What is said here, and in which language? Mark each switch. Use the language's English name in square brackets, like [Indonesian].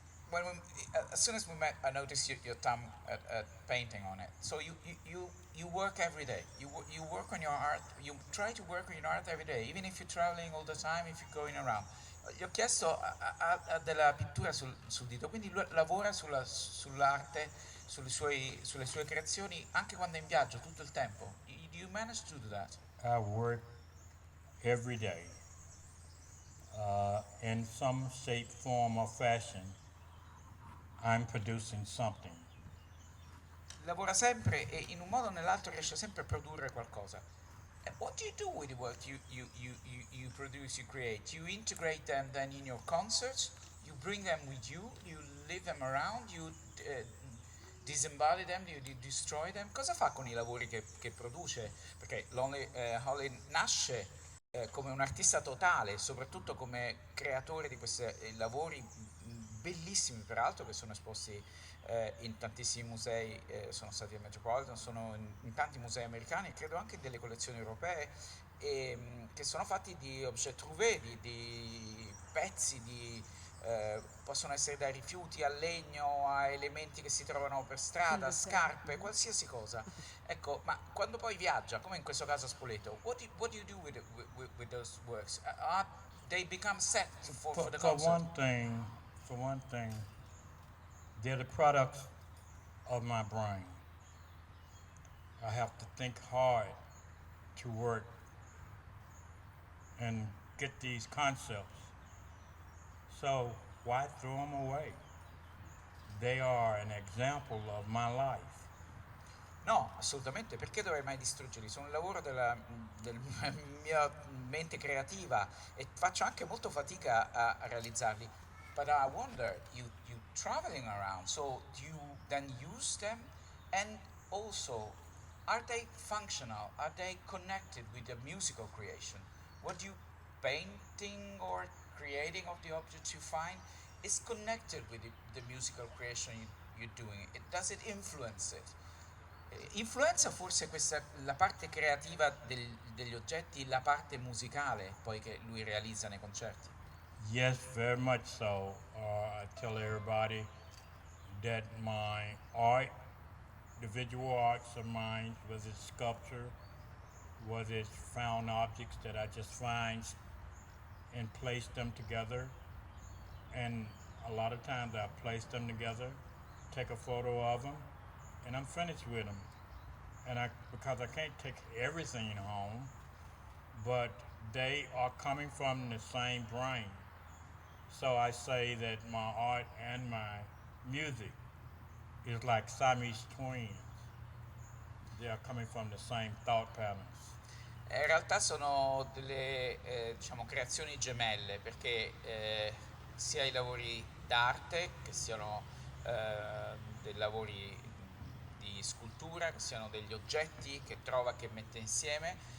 [English] When we, as soon as we met, I noticed your thumb at painting on it. So you work every day. You work on your art. You try to work on your art every day, even if you're traveling all the time, if you're going around. [Italian] Gli ho chiesto ha della pittura sul dito, quindi lui lavora sull'arte, sulle sue creazioni, anche quando è in viaggio, tutto il tempo. [English] Do you manage to do that? I work every day in some shape, form, or fashion. I'm producing something. [Italian] Lavora sempre e in un modo o nell'altro riesce sempre a produrre qualcosa. [English] And what do you do with the work you produce, you create? You integrate them then in your concerts, you bring them with you leave them around, you disembody them, you destroy them. [Italian] Cosa fa con i lavori che produce? Perché Lonnie Holley nasce come un artista totale, soprattutto come creatore di questi lavori bellissimi peraltro che sono esposti in tantissimi musei, sono stati al Metropolitan, sono in tanti musei americani e credo anche in delle collezioni europee, che sono fatti di objet trouvé, di pezzi, possono essere da rifiuti a legno a elementi che si trovano per strada, scarpe, qualsiasi cosa. Ecco, ma quando poi viaggia, come in questo caso a Spoleto, [English] what do you do with those works? They become set for the concert? For one thing, they're the products of my brain. I have to think hard to work and get these concepts. So why throw them away? They are an example of my life. [Italian] No, assolutamente, perché dovrei mai distruggerli? Sono un lavoro della mia mente creativa e faccio anche molto fatica a realizzarli. [English] But I wonder, you traveling around, so do you then use them? And also, are they functional? Are they connected with the musical creation? What you painting or creating of the objects you find is connected with the musical creation you're doing. Does it influence it? [Italian] Influenza forse questa, la parte creativa degli oggetti, la parte musicale poi che lui realizza nei concerti. [English] Yes, very much so. I tell everybody that my art, the visual arts of mine, was it sculpture, was it found objects that I just find and place them together. And a lot of times I place them together, take a photo of them, and I'm finished with them. And because I can't take everything home, but they are coming from the same brain. So I say that my art and my music is like Siamese twins. They are coming from the same thought patterns. [Italian] In realtà sono delle diciamo, creazioni gemelle perché sia i lavori d'arte che siano dei lavori di scultura, che siano degli oggetti che trova, che mette insieme